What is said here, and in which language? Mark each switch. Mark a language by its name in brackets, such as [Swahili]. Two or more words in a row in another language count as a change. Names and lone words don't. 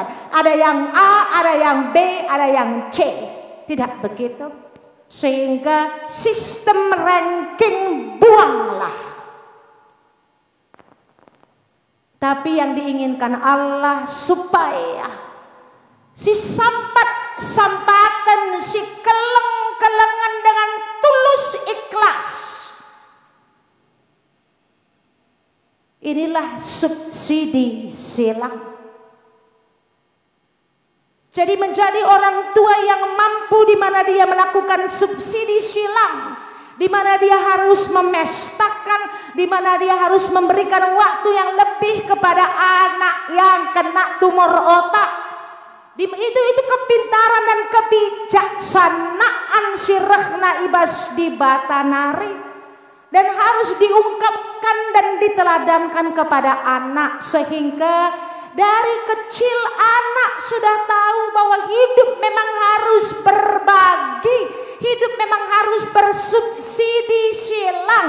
[Indonesian] Ada yang A, ada yang B, ada yang C. Tidak begitu. Sehingga sistem ranking buanglah. Tapi yang diinginkan Allah supaya [Batak Karo] si sampatan, si keleng-kelengan [Indonesian] dengan tulus ikhlas. Inilah subsidi silang. Jadi menjadi orang tua yang mampu di mana dia melakukan subsidi silang, di mana dia harus memestakan, di mana dia harus memberikan waktu yang lebih kepada anak yang kena tumor otak. Itu kepintaran dan kebijaksanaan [Batak Karo] sirahna ibas di batanari. [Indonesian] Dan harus diungkapkan dan diteladankan kepada anak. Sehingga dari kecil anak sudah tahu bahwa hidup memang harus berbagi. Hidup memang harus bersubsidi silang.